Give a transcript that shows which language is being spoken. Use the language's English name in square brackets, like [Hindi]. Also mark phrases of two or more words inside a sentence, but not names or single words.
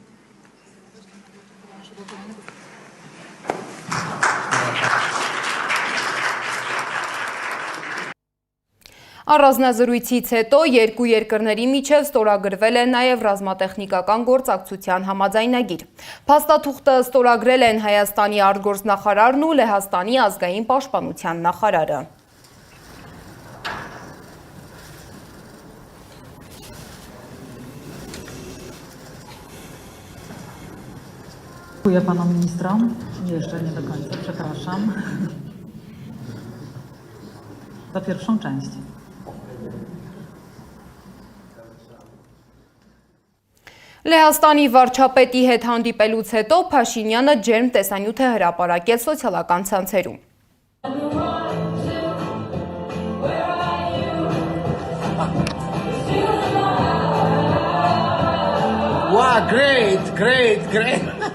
[Armenian] Առանձնազրույցից հետո երկու երկրների միջև ստորագրվել է նաև ռազմատեխնիկական գործակցության համաձայնագիր։ Փաստաթուղթը ստորագրել են Հայաստանի արտգործնախարարն ու Լեհաստանի ազգային պաշտպանության նախարարը։ [Polish] Dziękuję panom ministrom. Jeszcze nie do końca, przepraszam. Za pierwszą część. [Armenian] Լեհաստանի վարչապետի հետ հանդիպելուց հետո Փաշինյանը ջերմ տեսանյութ է հրապարակել սոցիալական ցանցերում։ [English] Wow, great.